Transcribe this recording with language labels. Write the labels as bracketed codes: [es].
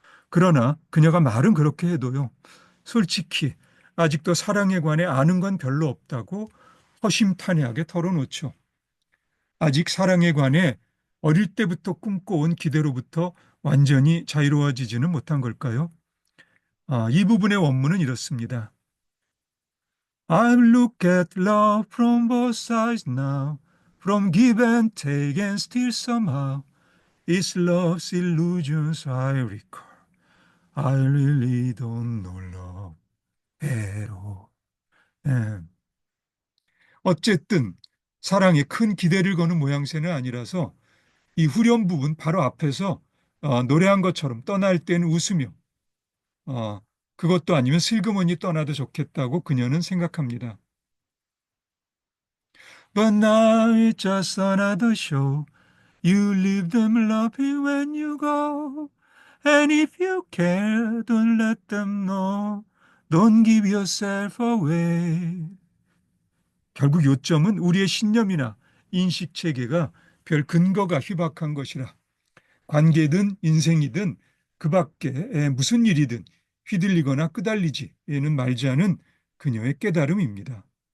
[ko] 그러나 그녀가 말은 그렇게 해도요. 솔직히 아직도 사랑에 관해 아는 건 별로 없다고 허심탄회하게 털어놓죠. 아직 사랑에 관해 어릴 때부터 꿈꿔온 기대로부터 완전히 자유로워지지는 못한 걸까요? 이 부분의 원문은 이렇습니다. [en] I look at love from both sides now, from give and take and still somehow it's love's illusions I recall. I really don't know love at all. [ko] 예. 어쨌든 사랑에 큰 기대를 거는 모양새는 아니라서 이 후렴 부분 바로 앞에서 노래한 것처럼 떠날 때는 웃으며 어, 그것도 아니면 슬그머니 떠나도 좋겠다고 그녀는 생각합니다. [en] But now it's just another show. You leave them laughing when you go. And if you care, don't let them know. Don't give yourself away. [ko] 결국 요점은 우리의 신념이나 인식 체계가 별 근거가 희박한 것이라 관계든 인생이든 그 밖에 무슨 일이든 휘둘리거나 끄달리지에는 말지 않은 그녀의 깨달음입니다.